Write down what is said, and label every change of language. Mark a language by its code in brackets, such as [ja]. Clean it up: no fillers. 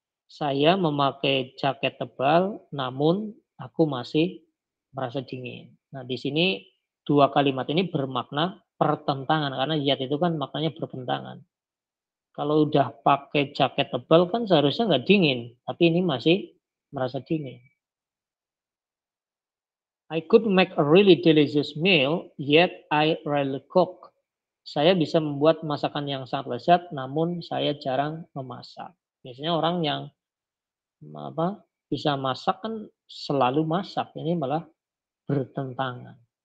[id] Saya memakai jaket tebal, namun aku masih merasa dingin. Nah, di sini dua kalimat ini bermakna pertentangan karena yet itu kan maknanya bertentangan. Kalau udah pakai jaket tebal kan seharusnya nggak dingin, tapi ini masih merasa dingin. [en] I could make a really delicious meal, yet I rarely cook. [id] Saya bisa membuat masakan yang sangat lezat, namun saya jarang memasak. Biasanya orang yang bisa masak kan selalu masak, ini malah bertentangan.